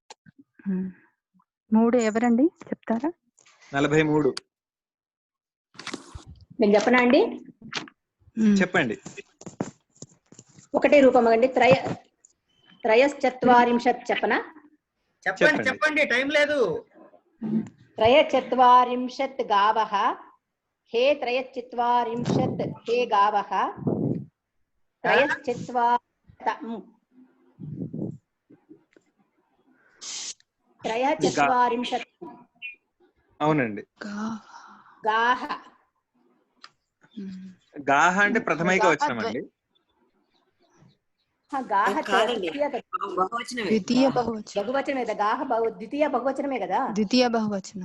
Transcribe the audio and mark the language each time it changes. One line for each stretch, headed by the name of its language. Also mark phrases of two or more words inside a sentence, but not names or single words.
Telugu: 3 ఎవరండి చెప్తారా? 43. నేను చెప్పనా అండి? చెప్పండి. ఒకటే రూపం అండి. త్రయశ్చత్వారింశత్ చెప్పనా? చెప్పండి టైం లేదు.
Sanskrit: त्रयश्चत्वारिंशत् गावः हे त्रयश्चत्वारिंशत् हे गावः त्रयश्चत्वारिंशत्
Telugu: అవునండి. गाः గాహ అంటే ప్రథమైక వచనం అండి. గాహ ద్వితీయ బహువచనమే కదా. గాహ ద్వితీయ బహువచనమే కదా. ద్వితీయ బహువచనం